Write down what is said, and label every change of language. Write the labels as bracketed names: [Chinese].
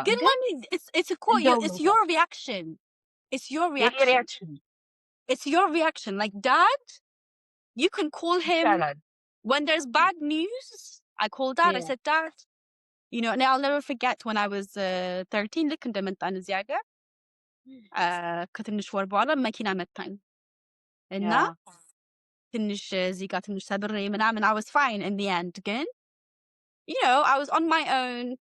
[English] ግን it's your reaction. It's your reaction. It's your reaction. Like, Dad, you can call him when there's bad news. I called Dad. I said, Dad, and I'll never forget when I was 13. [Amharic] ልክ እንደመጣን እዚህ ሀገር ከትንሽ ወር በኋላ መኪና መታኝ እና ትንሽ እዚህ ጋር ትንሽ ሰብሬ ምናምን [English] I was fine in the end. ግን I was on my own.